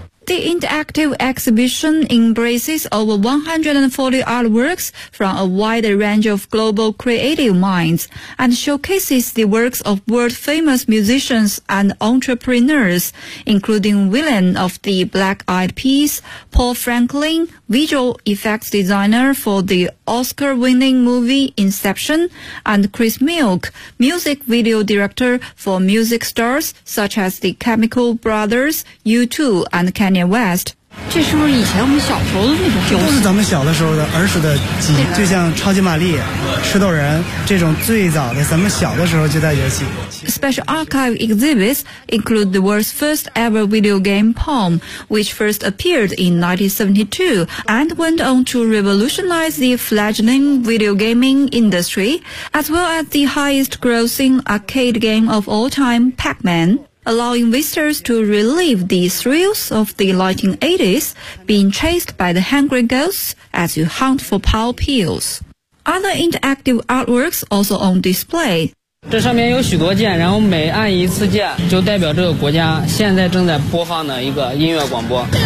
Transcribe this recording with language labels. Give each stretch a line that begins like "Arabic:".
English: The interactive exhibition embraces over 140 artworks from a wide range of global creative minds and showcases the works of world-famous musicians and entrepreneurs, including William of the Black Eyed Peas, Paul Franklin, visual effects designer for the Oscar-winning movie Inception, and Chris Milk, music video director for music stars such as the Chemical Brothers, U2, and Kanye West.
Chinese: 这是不是以前我们小时候的那种就是咱们小的时候的儿时的记忆就像超级玛丽吃豆人这种最早的咱们小的时候就在游戏
English: Special archive exhibits include the world's first ever video game Pong which first appeared in 1972 and went on to revolutionize the fledgling video gaming industry as well as the highest grossing arcade game of all time Pac-Man allowing visitors to relive the thrills of the 1980s, being chased by the hungry ghosts as you hunt for power pills. Other interactive artworks also on display.
Chinese: 这上面有许多键，然后每按一次键，就代表这个国家现在正在播放的一个音乐广播。